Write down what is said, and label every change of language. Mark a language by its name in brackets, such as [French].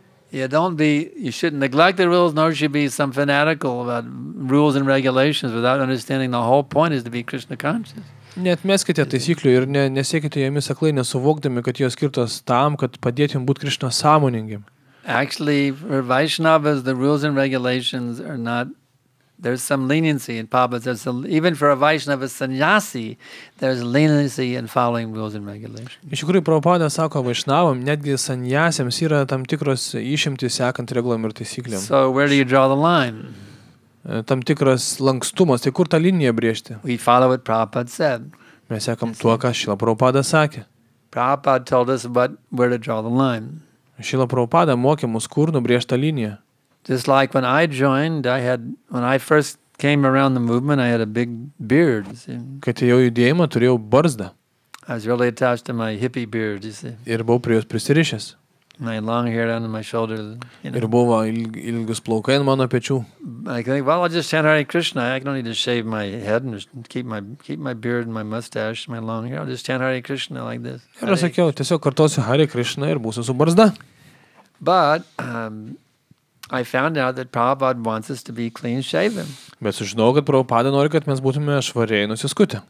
[English] Yeah, you shouldn't neglect the rules, nor should be some fanatical about rules and regulations without understanding the whole point is to be Krishna conscious. [Lithuanian] Neatmeskite taisyklių ir nesiekite jomis aklai nesuvokdami, kad jos skirtos tam, kad padėtum būti Krishna sąmoningiam. [English] Actually, for Vaishnavas, the rules and regulations are not, there's some leniency in Prabhupada. Even for a Vaishnava sannyasi, there's leniency in following rules and regulations. [Lithuanian] Iš tikrųjų, Prabhupada sako Vaishnavam, netgi sannyasiams yra tam tikros išimtys sekant regulam ir taisyklėm. [English] So where do you draw the line? [Lithuanian] Tam tikras lankstumas, tai kur tą liniją brėžti? [English] We follow what Prabhupada said. [Lithuanian] Mes sekam tuo, ką Šrila Prabhupada sakė. [English] Prabhupada told us where to draw the line. [Lithuanian] Šrila Prabhupada mokė mus, kur nubrėžta linija. [English] Just like when I joined, when I first came around the movement, I had a big beard. See? [Lithuanian] Kai atėjau į judėjimą, turėjau barzdą. [English] I was really attached to my hippie beard, you see. [Lithuanian] Ir buvau prie jos prisirišęs. [English] My long hair down to my shoulders. You know. [Lithuanian] Ir buvo ilgus plaukai ant mano pečių. [English] I think, well, I'll just chant Hare Krishna. I don't need to shave my head and just keep my beard and my mustache, my long hair. I'll just chant Hare Krishna like this. [Lithuanian] Ir aš sakiau, tiesiog kartosiu Hare Krishna ir būsiu su barzda. [English] But I found out that Prabhupada wants us to be clean shaven. [Lithuanian] Bet sužinau, kad Prabhupada nori, kad mes būtume švariai nusiskutę.